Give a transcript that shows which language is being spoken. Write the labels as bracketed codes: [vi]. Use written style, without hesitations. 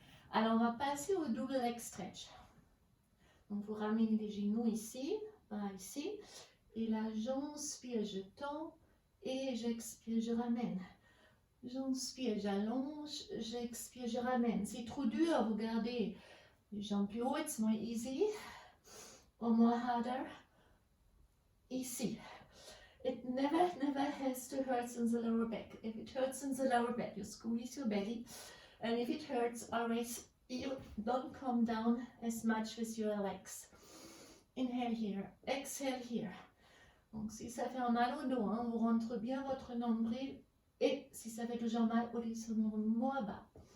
[fr] Alors, on va passer au double leg stretch. Donc, vous ramenez les genoux ici, par ici. Et là, j'inspire, je tends. Et j'expire, je ramène. J'inspire, j'allonge. J'expire, je ramène. C'est trop dur, vous gardez les jambes plus haut, [en] it's more easy. Or more harder. Ici. It never has to hurt in the lower back. If it hurts in the lower back, you squeeze your belly. And if it hurts, always you don't come down as much with your legs. Inhale here, exhale here. [fr] Donc si ça fait un mal au dos, hein, vous rentrez bien votre nombril. Et si ça fait toujours mal, vous descendez moins bas.